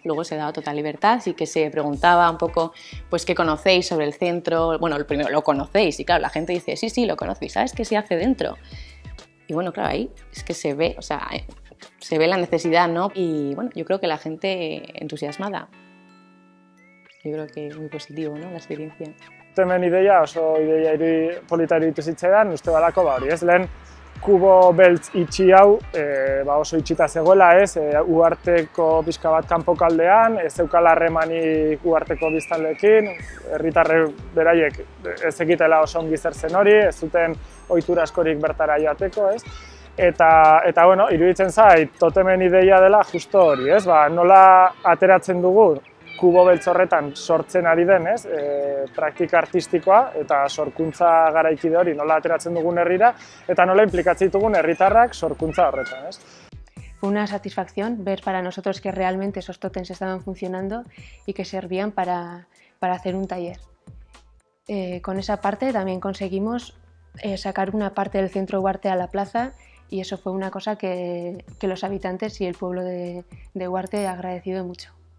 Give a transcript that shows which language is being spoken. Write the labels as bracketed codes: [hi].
[es] Luego se daba total libertad, sí que se preguntaba un poco pues, qué conocéis sobre el centro. Bueno, primero lo conocéis y claro, la gente dice sí, lo conocéis, ¿sabes qué se hace dentro? Y bueno, claro, ahí es que se ve, o sea, se ve la necesidad, ¿no? Y bueno, yo creo que la gente entusiasmada. Yo creo que muy positivo, ¿no? La experiencia. [eu] Hemen ideia oso ideia polita iruditu zitzaidan, uste balako hori, ez? Lehen kubo beltz itxi hau oso itxita zegoela, ez? Uharteko pixka bat kanpokaldean, ez zeukala harremanik Uharteko biztanleekin, herritarre beraiek ez zekitela oso ongi zer zen hori, ez zuten ohitura askorik bertara joateko, ez? Eta bueno, iruditzen zait, totemen ideia dela justo hori, ez? Nola ateratzen dugu kubo beltz horretan sortzen ari denez, praktika artistikoa eta sorkuntza garaikide hori nola ateratzen dugun herrira eta nola inplikatzen ditugun herritarrak sorkuntza horretan. [es] Fue una satisfacción ver para nosotros que realmente esos tótems estaban funcionando y que servían para hacer un taller. Con esa parte también conseguimos sacar una parte del centro Huarte a la plaza y eso fue una cosa que los habitantes y el pueblo de Huarte ha agradecido mucho.